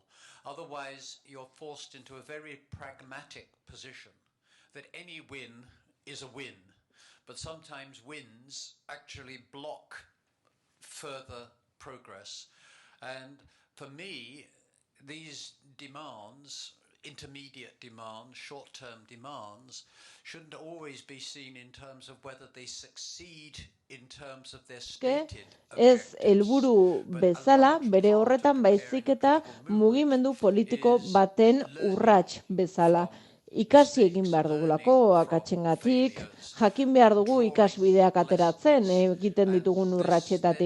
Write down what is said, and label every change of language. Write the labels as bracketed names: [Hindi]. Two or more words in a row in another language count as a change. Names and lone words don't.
[English] Otherwise, you're forced into a very pragmatic position that any win is a win, but sometimes wins actually block further progress. And for me, these demands, intermediate demands, short-term demands, shouldn't always be seen in terms of whether they succeed in terms of their stated [Basque] ez helburu bezala, bere horretan baizik eta mugimendu politiko baten urrats bezala. Ikasi egin behar dugulako akatsengatik, jakin behar dugu ikasbideak ateratzen egiten ditugun urratsetatik.